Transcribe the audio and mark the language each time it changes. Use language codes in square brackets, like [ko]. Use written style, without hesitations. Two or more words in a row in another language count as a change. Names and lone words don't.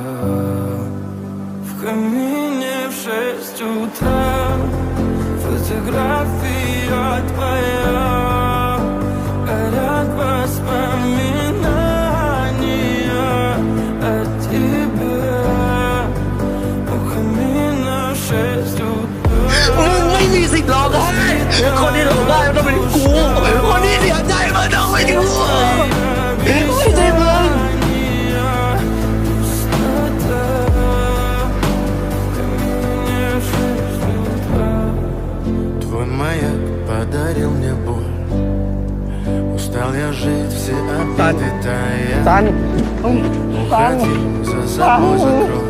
[ru] В камине в 6 утра фотография твоя. Горят воспоминания о тебе. У камина в 6 утра. [th] ไม่มีสิทธิ์ร้องไห้คนที่ร้องไห้มันต้องเป็นกูคนที่เสียใจมันต้องเป็นกูไม่ใช่มึง [ru] Твой маяк подарил мне боль. Устал я жить, все обиды тая. [th] ตัน [ru] Уходи, за собой закрой.